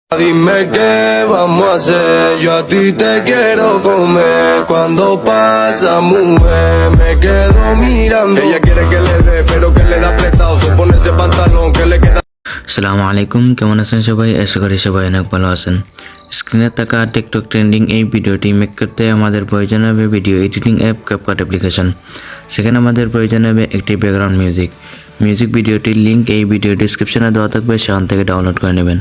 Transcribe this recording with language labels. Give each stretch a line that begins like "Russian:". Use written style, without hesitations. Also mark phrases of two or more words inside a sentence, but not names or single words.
Spanish: Dime qué vamos a hacer, yo a ti te quiero comer. Cuando pasa mujer, me quedo mirando. Ella quiere que le dé, pero que le da prestado. Se pone ese pantalón que le queda.
Bangla: আসসালামু আলাইকুম, কেমন আছেন সবাই? আশা করি সবাই অনেক ভালো আছেন। স্ক্রিনে থাকা টিকটক ট্রেন্ডিং এই ভিডিওটি মেক করতে আমাদের প্রয়োজন হবে
English: video editing app CapCut application.
Bangla: সেখানে আমাদের প্রয়োজন হবে একটি
English: background music
Bangla: ভিডিওটির লিঙ্ক এই
English: video descriptionে
Bangla: দেওয়া থাকবে, সেখান থেকে ডাউনলোড করে নেবেন।